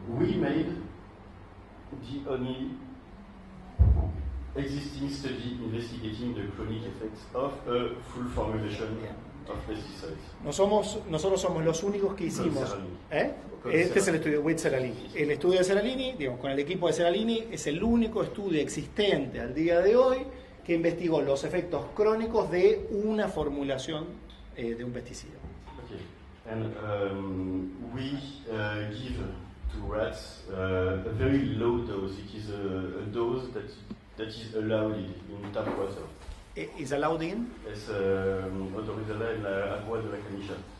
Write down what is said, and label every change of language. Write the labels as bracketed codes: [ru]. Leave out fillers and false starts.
[en] We made the only existing study investigating the chronic effects of a full formulation of pesticides. [es] Nosotros somos los únicos que hicimos. Con Este es el estudio [en] with [es] Seralini. El estudio de Seralini, digamos, con el equipo de Seralini, es el único estudio existente al día de hoy que investigó los efectos crónicos de una formulación de un pesticida. [en] Okay. And we give to rats a very low dose. It is a dose that is allowed in tap water. ¿Is allowed in? [es] Es autorizada en la agua de la canilla.